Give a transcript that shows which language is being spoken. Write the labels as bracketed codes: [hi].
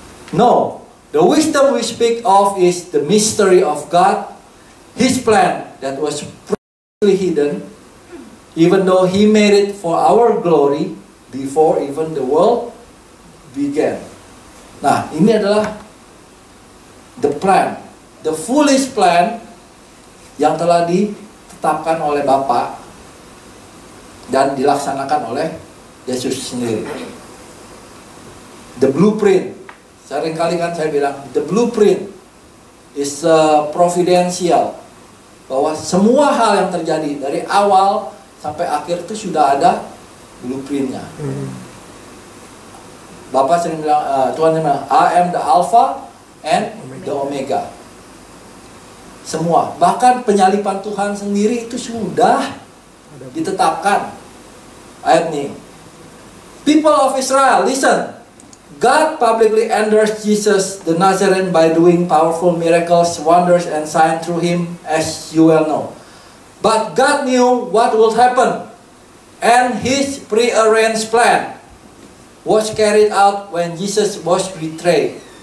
[en] No, the wisdom we speak of is the mystery of God, His plan that was previously hidden, even though He made it for our glory before even the world began. [id] Nah, ini adalah [en] the plan, the foolish plan [id] yang telah ditetapkan oleh Bapa dan dilaksanakan oleh Yesus sendiri. [en] The blueprint. [id] Seringkali kan saya bilang, [en] the blueprint is providential. [id] Bahwa semua hal yang terjadi dari awal sampai akhir itu sudah ada blueprintnya. Bapak sering bilang, Tuhan bilang, [en] I am the Alpha and the Omega. [id] Semua, bahkan penyalipan Tuhan sendiri itu sudah ditetapkan. Ayat ini, [en] people of Israel, listen. God publicly endorsed Jesus the Nazarene by doing powerful miracles, wonders, and signs through him, as you well know. But God knew what would happen, and His prearranged plan was carried out when Jesus was betrayed.